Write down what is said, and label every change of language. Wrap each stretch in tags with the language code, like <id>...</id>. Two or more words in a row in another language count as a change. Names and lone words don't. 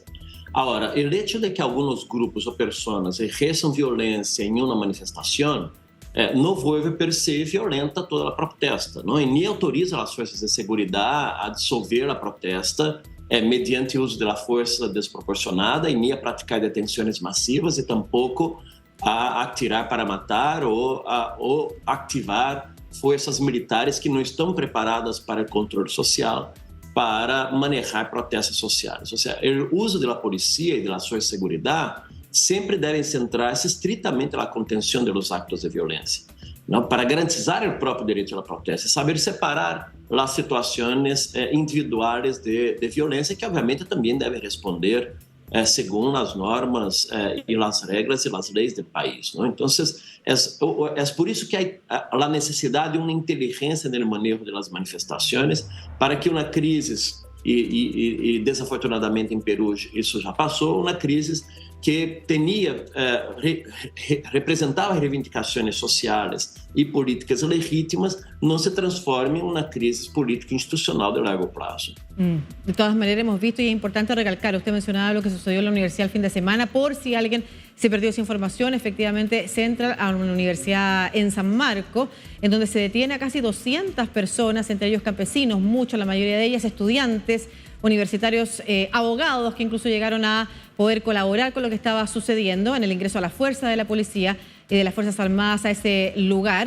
<es>Ahora, el hecho de que algunos grupos o personas ejerzan violencia en una manifestación no vuelve per se violenta toda la protesta, ¿no? Y ni autoriza a las fuerzas de seguridad a disolver la protesta mediante uso de la fuerza desproporcionada y ni a praticar detenciones masivas y tampoco a</es> <pt>atirar para matar ou activar forças militares que não estão preparadas para o controle social, para manejar protestos sociais. Ou seja, o uso da polícia e da sua segurança sempre devem centrar-se estritamente na contenção dos actos de violência, não? Para garantizar o próprio direito à protesta e saber separar as situações individuais de violência, que obviamente também devem responder</pt> <es>según las normas y las reglas y las leyes del país, ¿no? Entonces, es por eso que hay la necesidad de una inteligencia en el manejo de las manifestaciones para que una crisis, y desafortunadamente en Perú eso ya pasó, una crisis que tenía, representaba</es> <pt>reivindicações sociais e políticas legítimas, não se transforme em uma crise política institucional de largo prazo.</pt> <es>De todas maneras, hemos visto, y es importante recalcar, usted mencionaba lo que sucedió en la universidad el fin de semana, por si alguien se perdió esa información, efectivamente se entra a una universidad en San Marcos, en donde se detiene a casi 200 personas, entre ellos campesinos, muchos, la mayoría de ellas estudiantes, universitarios, abogados que incluso llegaron a poder colaborar con lo que estaba sucediendo en el ingreso a la fuerza de la policía y de las Fuerzas Armadas a ese lugar.</es>